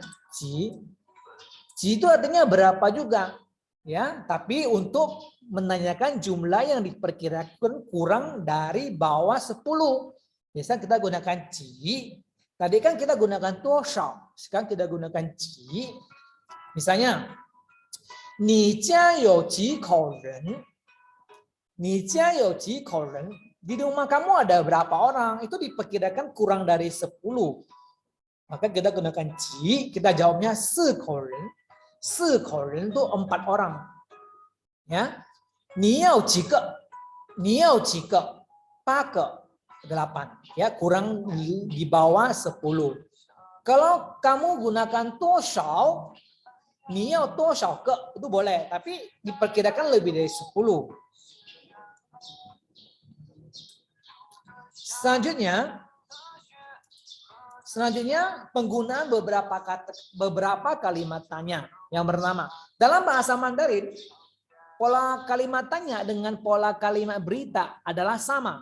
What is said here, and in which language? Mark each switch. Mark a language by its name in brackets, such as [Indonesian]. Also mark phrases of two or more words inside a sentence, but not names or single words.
[Indonesian] Ji itu artinya berapa juga ya, tapi untuk menanyakan jumlah yang diperkirakan kurang dari bawah 10. Biasanya kita gunakan ji. Tadi kan kita gunakan toshao, sekarang kita gunakan ji. Misalnya, [Chinese] 你家有几口人? 你家有几口人? [Indonesian] Di rumah kamu ada berapa orang? Itu diperkirakan kurang dari 10. Maka kita gunakan ji, kita jawabnya [Chinese] 4 口人. 4口人 [Indonesian] itu 4 orang. Ya. [Chinese] 你要几个? 你要几个? 8个. 8. [Indonesian] Ya, kurang di bawah 10. Kalau kamu gunakan toshao, [Chinese] 你要多少个? [Indonesian] Itu boleh, tapi diperkirakan lebih dari 10. Selanjutnya penggunaan beberapa kalimat tanya yang bernama. Dalam bahasa Mandarin, pola kalimat tanya dengan pola kalimat berita adalah sama.